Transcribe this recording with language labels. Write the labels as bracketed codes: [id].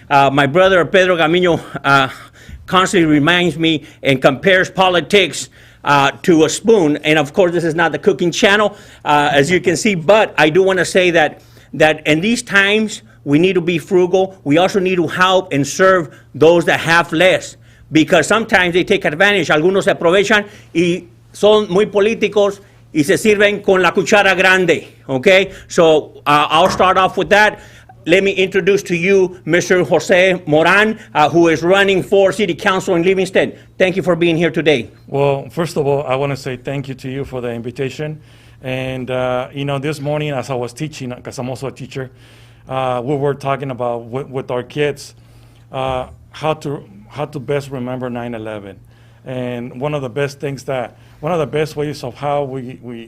[en] My brother Pedro Gamino constantly reminds me and compares politics to a spoon, and of course this is not the cooking channel, as you can see, but I do want to say that in these times, we need to be frugal. We also need to help and serve those that have less, because sometimes they take advantage. [es] Algunos se aprovechan y son muy políticos y se sirven con la cuchara grande, okay? [en] So I'll start off with that. Let me introduce to you Mr. Jose Moran, who is running for City Council in Livingston. Thank you for being here today. Well, first of all, I want to say thank you to you for the invitation. And, you know, this morning as I was teaching, because I'm also a teacher, we were talking about with our kids how to best remember 9/11, and one of the best ways of how we